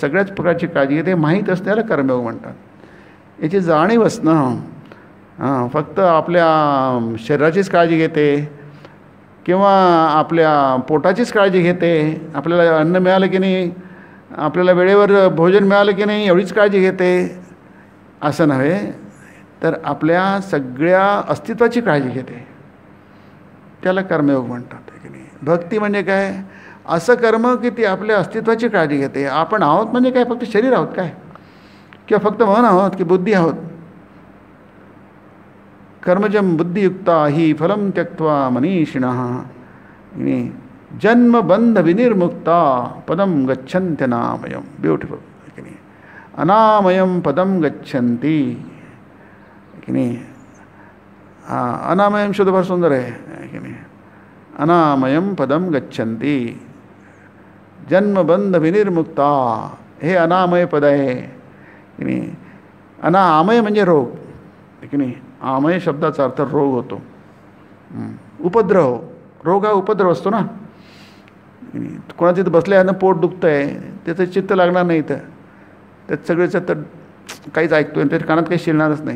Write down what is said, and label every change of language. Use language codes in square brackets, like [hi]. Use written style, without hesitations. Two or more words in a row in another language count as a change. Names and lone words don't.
[mr] सगळ्याच प्रकारची काळजी घेते, माहीत असते, त्याला कर्मयोग म्हणतात. याची जाणीव असणं, फक्त आपल्या शरीराचीच काळजी घेते किंवा आपल्या पोटाचीच काळजी घेते, आपल्याला अन्न मिळालं की नाही, आपल्याला वेळेवर भोजन मिळालं की नाही एवढीच काळजी घेते, असं नव्हे, तर आपल्या सगळ्या अस्तित्वाची काळजी घेते, त्याला कर्मयोग म्हणतात की नाही. भक्ती म्हणजे काय, असं कर्म की ती आपल्या अस्तित्वाची काळजी घेते. आपण आहोत म्हणजे काय, फक्त शरीर आहोत काय, किंवा फक्त मन आहोत की बुद्धी आहोत. [sa] कर्मजम बुद्धियुक्ता ही फलम त्यक्त्वा मनीषिणः जन्मबंध विनिर्मुक्ता पदम गच्छन्त्यनामयम. [mr] ब्युटिफुल की नाही. [sa] अनामयम पदम गच्छन्ति [mr] की नाही. अनामयम शब्द फार सुंदर आहे की नाही. [sa] अनामयम पदम गच्छन्ति, जन्मबंध विनिर्मुक्ता, [mr] हे अनामय पद आहे की नाही. अनामय म्हणजे रोग की नाही. आमय शब्दाचा अर्थ रोग होतो, उपद्रव. रोग हा उपद्रव असतो ना. कोणाचं तिथं बसल्यानं पोट दुखतं आहे, त्याचं चित्त लागणार नाही, तर त्यात सगळेचं तर काहीच ऐकतो आहे, त्याच्या कानात काही शिरणारच नाही.